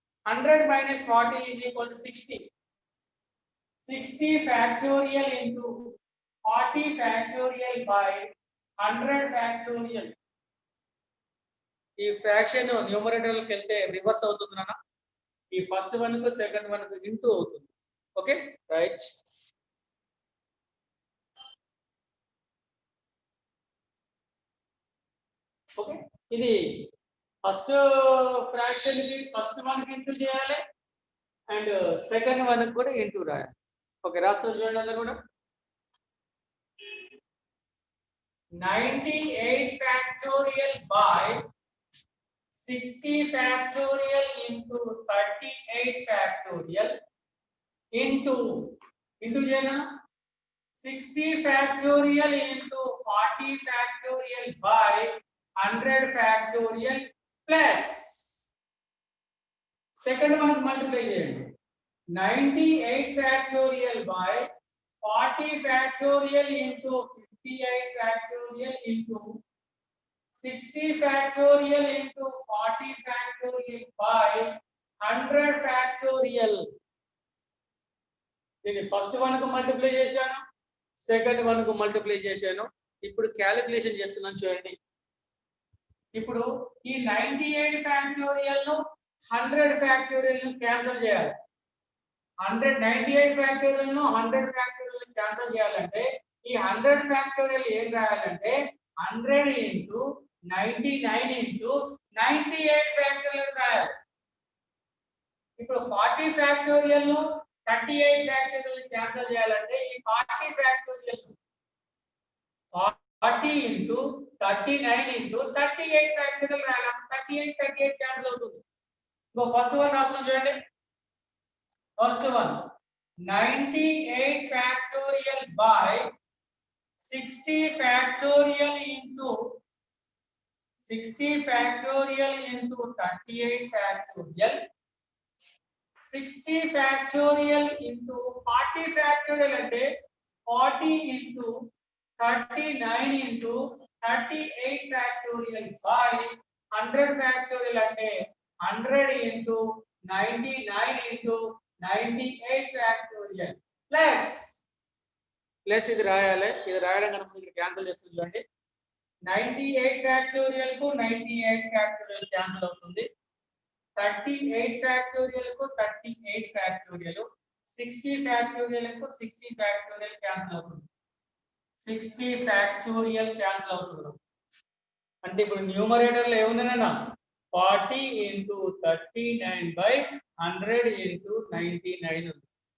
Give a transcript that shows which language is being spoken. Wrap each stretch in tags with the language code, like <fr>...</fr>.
<en>100 minus 40 is equal to 60. 60 factorial into 40 factorial by 100 factorial.</en> <te>ఈ fraction numerator కి వెళ్తే reverse అవుతుంది నాన్న. ఈ ఫస్ట్ వన్ కు సెకండ్ వన్ కు ఇంటూ అవుతుంది. Okay right. ఓకే ఇది ఫస్ట్ ఫ్రాక్షన్ కి ఫస్ట్ వన్ కి ఇంటూ చేయాలి అండ్ సెకండ్ వన్ కి కూడా ఇంటూ రాయాలి. ఓకే రాస్తాను చూడండి అందరూ కూడా.</te> <en>98 factorial by 60 factorial into 38 factorial into చేయనా 60 factorial into 40 factorial by 100 factorial plus second</en> <te>మనకు మల్టిప్లై చేయండి.</te> <en>98 factorial by 40 factorial into 58 factorial into 60 factorial into 40 factorial by 100 factorial.</en> <te>దీన్ని ఫస్ట్ వన్ కు మల్టిప్లై చేశాను, సెకండ్ వన్ కు మల్టిప్లై చేశాను. ఇప్పుడు calculation చేస్తున్నాను చూడండి. ఇప్పుడు ఈ 98 ఫ్యాక్టోరియల్ ను 100 ఫ్యాక్టోరియల్ ను క్యాన్సిల్ చేయాలి. 98 ఫ్యాక్టోరియల్ ను 100 ఫ్యాక్టోరియల్ ను క్యాన్సిల్ చేయాలంటే ఈ 100 ఫ్యాక్టోరియల్ ఏం రాయాలంటే 100 into 99 into 98 ఫ్యాక్టోరియల్ రాయాలి. ఇప్పుడు 40 ఫ్యాక్టోరియల్ ను 38 ఫ్యాక్టోరియల్ ను క్యాన్సిల్ చేయాలంటే ఈ 40 ఫ్యాక్టోరియల్ 40 into 39 into 38 ఫ్యాక్టోరియల్ రాయాలి. 38 క్యాన్సిల్ అవుతుంది. ఇంకో ఫస్ట్ వన్ రాస్తున్నాం చూడండి.</te> <en>First one 98 factorial by 60 factorial into 38 factorial 60 factorial into 40 factorial అంటే 40 into 39 into 38 factorial by 100 factorial అంటే 100 into 99 into 98 factorial plus plus ఇది రాయాలి.</en> <te>ఇది రాయడం కనుక ఇక్కడ క్యాన్సిల్ చేస్తుంది చూడండి. 98 ఫ్యాక్టోరియల్ కు 98 ఫ్యాక్టోరియల్ క్యాన్సిల్ అవుతుంది. 38 ఫ్యాక్టోరియల్ కు 38 ఫ్యాక్టోరియల్, 60 ఫ్యాక్టోరియల్ కు 60 ఫ్యాక్టోరియల్ క్యాన్సిల్ అవుతుంది. 60 ఫ్యాక్టోరియల్ క్యాన్సిల్ అవుతుంది. అంటే ఇప్పుడు న్యూమరేటర్ లో ఏముందన్నా 40 into 39 by 100 into 99 ఉంది.</te>